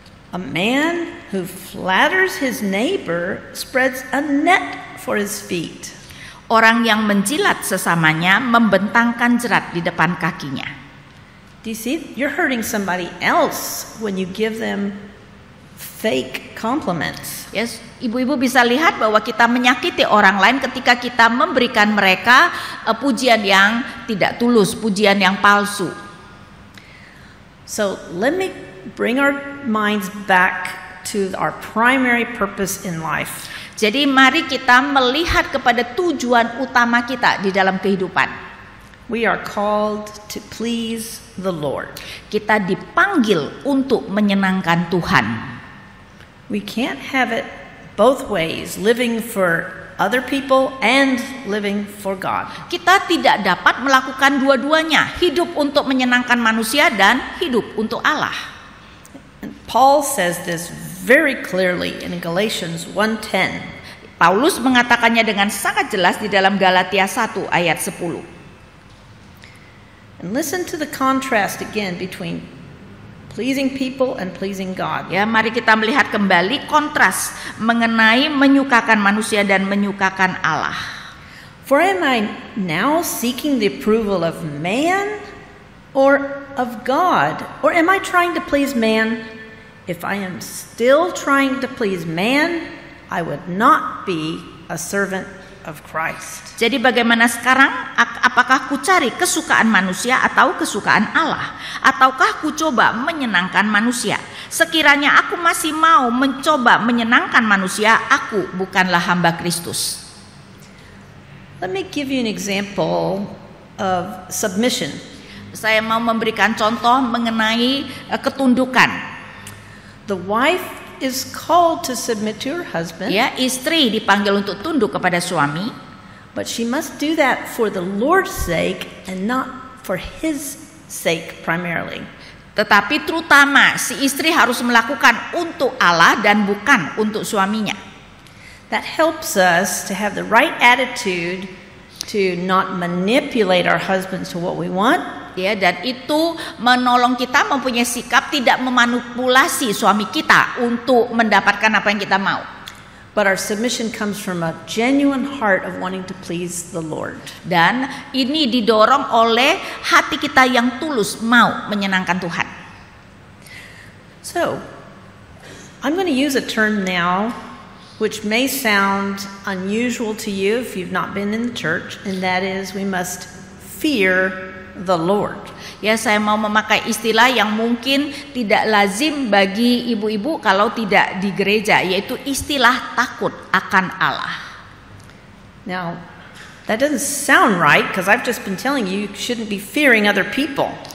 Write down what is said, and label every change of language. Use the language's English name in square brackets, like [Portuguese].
[English] A man who flatters his neighbor spreads a net for his feet. [Indonesian] Orang yang menjilat sesamanya membentangkan jerat di depan kakinya. [English] Do you see? You're hurting somebody else when you give them fake compliments. [Indonesian] Yes, ibu-ibu bisa lihat bahwa kita menyakiti orang lain ketika kita memberikan mereka pujian yang tidak tulus, pujian yang palsu. [English] So let me bring our minds back to our primary purpose in life. [Indonesian] Jadi mari kita melihat kepada tujuan utama kita di dalam kehidupan. [English] We are called to please the Lord. [Indonesian] Kita dipanggil untuk menyenangkan Tuhan. [English] We can't have it both ways, living for other people and living for God. [Indonesian] Kita tidak dapat melakukan dua-duanya, hidup untuk menyenangkan manusia dan hidup untuk Allah. [English] And Paul says this very clearly in Galatians 1:10. [Indonesian] Paulus mengatakannya dengan sangat jelas di dalam Galatia 1 ayat 10. [English] And listen to the contrast again between pleasing people and pleasing God. [Indonesian] Ya, mari kita melihat kembali kontras mengenai menyukakan manusia dan menyukakan Allah. [English] For am I now seeking the approval of man or of God? Or am I trying to please man? If I am still trying to please man, I would not be a servant of Christ. [Indonesian] Jadi bagaimana sekarang? Apakah ku cari kesukaan manusia atau kesukaan Allah? Ataukah ku coba menyenangkan manusia? Sekiranya aku masih mau mencoba menyenangkan manusia, aku bukanlah hamba Kristus. [English] Let me give you an example of submission. [Indonesian] Saya mau memberikan contoh mengenai ketundukan. [English] The wife is called to submit to her husband. [Indonesian] Ya, istri dipanggil untuk tunduk kepada suami. [English] But she must do that for the Lord's sake and not for his sake primarily. [Indonesian] Tetapi terutama si istri harus melakukan untuk Allah dan bukan untuk suaminya. [English] That helps us to have the right attitude to not manipulate our husbands to what we want. [Indonesian] Ya, dan itu menolong kita mempunyai sikap tidak memanipulasi suami kita untuk mendapatkan apa yang kita mau. [English] But our submission comes from a genuine heart of wanting to please the Lord. [Indonesian] Dan ini didorong oleh hati kita yang tulus mau menyenangkan Tuhan. [English] So, I'm going to use a term now which may sound unusual to you if you've not been in the church, and that is we must fear the Lord. [Indonesian] Ya, saya mau memakai istilah yang mungkin tidak lazim bagi ibu-ibu kalau tidak di gereja, yaitu istilah takut akan Allah. [English] Now, that doesn't sound right because I've just been telling you shouldn't be fearing other people.